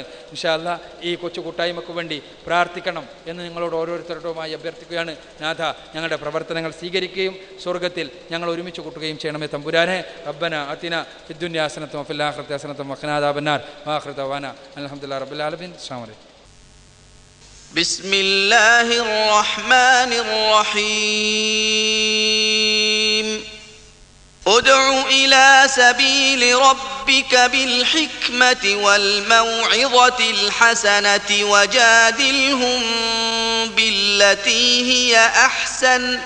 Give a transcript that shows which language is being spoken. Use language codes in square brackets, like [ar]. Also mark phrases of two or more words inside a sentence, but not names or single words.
[ar] إن شاء الله [ml] ഈ കൊച്ചു കൂട്ടായ്മയ്ക്ക് വേണ്ടി പ്രാർത്ഥിക്കണം എന്ന് നിങ്ങളോട് ഓരോരുത്തരോടുമായി അഭ്യർത്ഥിക്കുകയാണ്. നാഥ, ഞങ്ങളുടെ പ്രവർത്തനങ്ങൾ സ്വീകരിക്കുകയും സ്വർഗത്തിൽ ഞങ്ങൾ ഒരുമിച്ച് കൂട്ടുകയും ചെയ്യണമേ തമ്പുരാനെ. [ar] ربنا آتنا في الدنيا حسنة وفي الآخرة حسنة وقنا عذاب النار. وآخر دعوانا الحمد لله رب العالمين. السلام عليكم. بسم الله الرحمن الرحيم ادع إلى سبيل ربك بالحكمة والموعظة الحسنة وجادلهم بالتي هي أحسن